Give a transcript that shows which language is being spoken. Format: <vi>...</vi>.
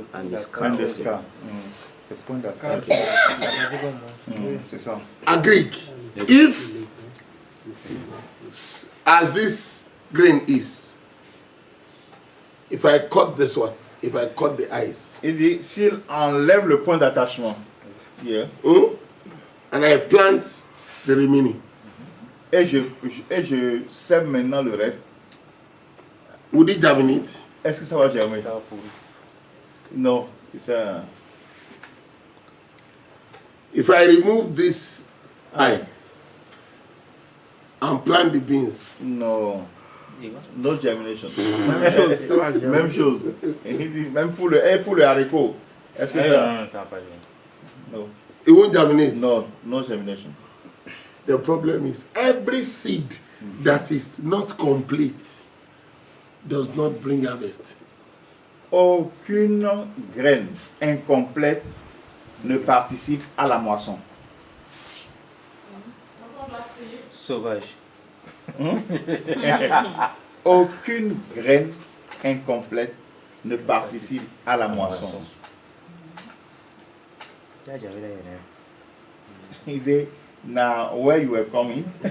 <en>and the scar. And the scar.</en> <fr>Le point d'attache. C'est ça.</fr> <en>Agreed. If, as this grain is, if I cut this one, if I cut the eyes,</en> <fr>Il dit, s'il enlève le point d'attachement,</fr> <en>and I plant the remaining,</en> <fr>et je sème maintenant le reste,</fr> <en>would it germinate?</en> <fr>est-ce que ça va germer? Non, c'est ça.</fr> <en>If I remove this eye and plant the beans,</en> <fr>Non.</fr> <en>No germination.</en> <fr>Même chose. Et il dit, même pour le haricot. Est-ce que ça? Non.</fr> <en>it won't germinate. No, no germination. The problem is every seed that is not complete does not bring harvest.</en> <fr>Aucune graine incomplète ne participe à la moisson. Sauvage. Aucune graine incomplète ne participe à la moisson.</fr> <en>He said, now where you were coming?</en>